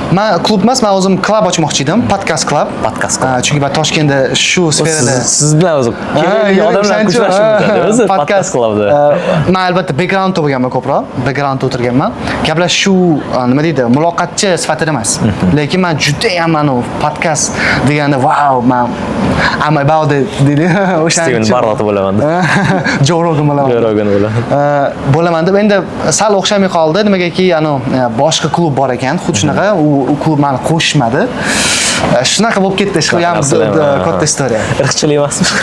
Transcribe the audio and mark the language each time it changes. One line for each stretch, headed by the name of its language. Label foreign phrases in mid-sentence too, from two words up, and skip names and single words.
Uzbek: Men klub emas, men o'zim klub ochmoqchi edim, podkast klub. Chunki men Toshkentda shu sferada siz bilan o'zi kerakli odamlar kuchlashib o'tadi. O'zi podkast klubda. Men albatta backgroundda bo'lganman ko'proq, backgroundda o'tirganman. Gaplar shu nima deydi, muloqotchi sifatida emas. Lekin men juda ham podkast deganda wow,
English: men am about it
Uzbek: deydi. Steven Barlot bo'laman. Joe Rogan bo'laman deb endi sal o'xshamay qoldi. Nimagaki, boshqa klub bor ekan, xuddi shunaqa, u klub meni qo'shmadi. Shunaqa bo'lib ketdi, shu ham katta istoriya. Irqchilik emasmi?